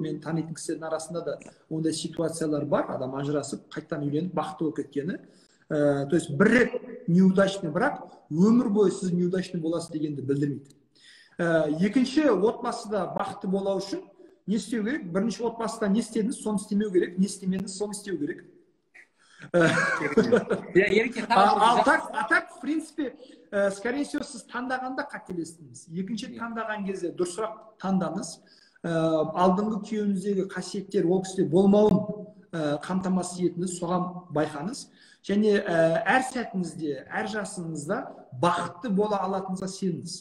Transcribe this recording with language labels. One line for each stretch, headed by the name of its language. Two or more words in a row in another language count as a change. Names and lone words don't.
Kazakh: Мен танитын кісілердің арасында да ондай ситуациялар бар. Адам ажырасып, қайтадан үйленіп, бақытты болып кеткені.
Russian: То есть
Kazakh: бір рет
Russian: неудачный брак
Kazakh: өмір бойы сіз неудачный боласыз дегенді білдірмейді. Екінші, отбасыда бақытты болу үшін не істеу керек? Бірінші, отбасыда не істедіңіз, соны істемеу керек, не істемедіңіз, соны істеу керек.
Russian: А так, в принципе, скорее всего,
Kazakh: сіз таңдағанда қателестіңіз. Екінші таңдаған кезде дұрысырақ таңдаңыз. Алдыңғы күйеуіңіздегі қасиеттер ол кісіде болмауын қамтамасыз етіңіз, соған байқаңыз. Және әр сәтіңізде, әр жасыңызда бақытты бола алатыныңызға сеніңіз.